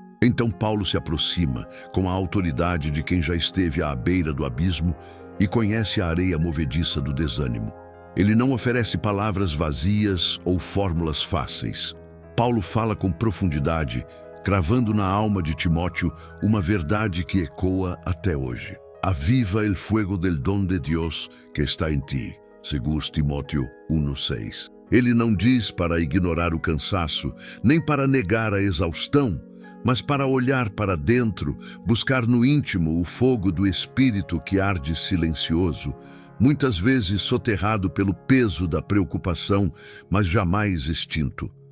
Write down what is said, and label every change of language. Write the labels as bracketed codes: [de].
[pt] Então Paulo se aproxima, com a autoridade de quem já esteve à beira do abismo e conhece a areia movediça do desânimo. Ele não oferece palavras vazias ou fórmulas fáceis. Paulo fala com profundidade, cravando na alma de Timóteo uma verdade que ecoa até hoje. [es] Aviva el fuego del don de Dios que está [pt] em ti, segundo Timóteo [es] 1:6. [pt] Ele não diz para ignorar o cansaço, nem para negar a exaustão, mas para olhar para dentro, buscar no íntimo o fogo do espírito que arde silencioso, muitas vezes soterrado pelo peso da preocupação, mas jamais extinto.